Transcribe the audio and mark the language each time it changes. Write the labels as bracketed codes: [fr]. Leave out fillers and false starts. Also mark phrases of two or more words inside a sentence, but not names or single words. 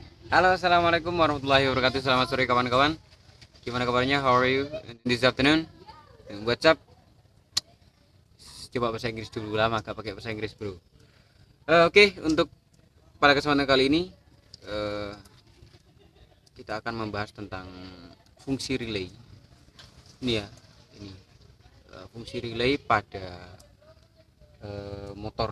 [id] Halo, [ar] السلام عليكم ورحمة الله وبركاته. [id] Selamat sore kawan-kawan. Gimana kabarnya? [en] How are you this afternoon? What's up? [id] Coba bahasa Inggris dulu, lama gak pakai bahasa Inggris bro. Oke, untuk pada kesempatan kali ini eh, kita akan membahas tentang fungsi relay. Ini ya, ini fungsi relay pada motor.